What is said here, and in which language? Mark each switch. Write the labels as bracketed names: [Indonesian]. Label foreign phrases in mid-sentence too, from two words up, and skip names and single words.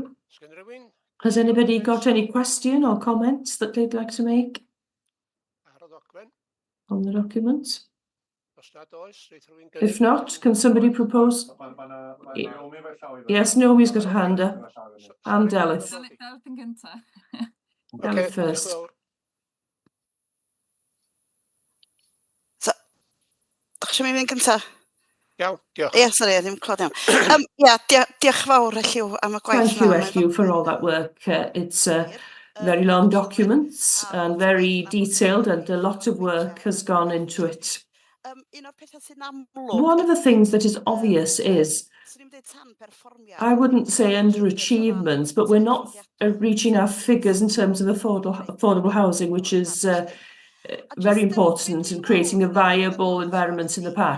[English] Has anybody got any question or comments that they'd like to make on the document? If not, can somebody propose? Yes, Naomi's got a hand up. And Delyth. Delyth first. [Welsh] Dach chi mynd gynta? Iawn, diolch. Ie, sori, ddim clod iawn. Diolch fawr, Elliw, am y gwaith. [English] Thank you, Elliw, for all that work. It's very long documents and very detailed, and a lot of work has gone into it. One of the things that is obvious is, I wouldn't say underachievements, but we're not reaching our figures in terms of affordable housing, which is very important in creating a viable environment in the park.